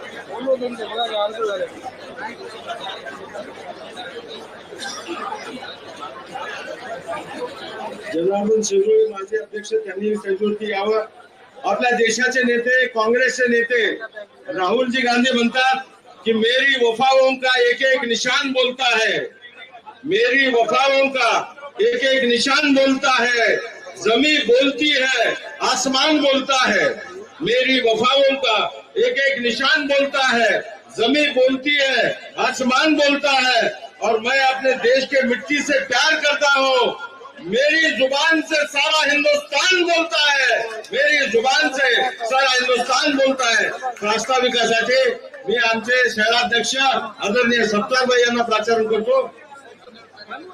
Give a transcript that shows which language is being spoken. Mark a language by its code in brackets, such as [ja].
[mr] बोललो तुमचे बघा अर्ध झाले. जनार्दन शेजवळ माझे अध्यक्ष त्यांनी त्यांच्यावरती यावं. आपल्या देशाचे नेते काँग्रेसचे नेते राहुल जी गांधी म्हणतात कि [hi] मेरी वफाओं का एक एक निशान बोलता है, मेरी वफाओं का एक एक निशान बोलता है, जमी बोलती है आसमान बोलता है, मेरी वफाओं का एक एक निशान बोलता है, जमी बोलती है आसमान बोलता है, और मैं अपने देश के मिट्टी से प्यार करता हूँ. मेरी जुबान से सारा हिंदुस्तान बोलता है, मेरी जुबान से सारा हिंदुस्तान बोलता है. [mr] प्रास्ताविकासाठी मी आमचे शहराध्यक्ष आदरणीय सत्तारभाई यांना प्राचारण करतो.